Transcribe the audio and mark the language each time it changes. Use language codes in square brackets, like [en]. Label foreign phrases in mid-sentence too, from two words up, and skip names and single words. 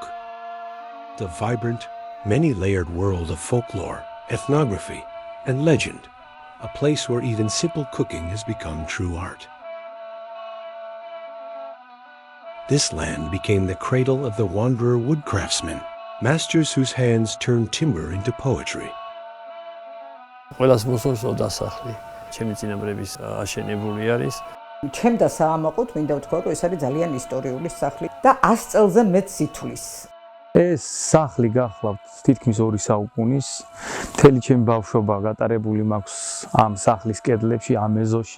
[en] The vibrant, many-layered world of folklore, ethnography, and legend, a place where even simple cooking has become true art. This land became the cradle of the wanderer woodcraftsmen, masters whose hands turned timber into poetry. [ka] ყველას მოსწონს დასახლი. ჩემი წინაპრების აშენებული არის. ჩემდა საამაყოდ მინდა ვთქვა, რომ ეს არის ძალიან ისტორიული სახლი და 100 წელზე მეტ სითვლის. ეს სახლი გახლავთ თითქმის 2 საუკუნის. მთელი ჩემი ბავშვობა გატარებული მაქვს ამ სახლის კედლებში, ამ ეზოში.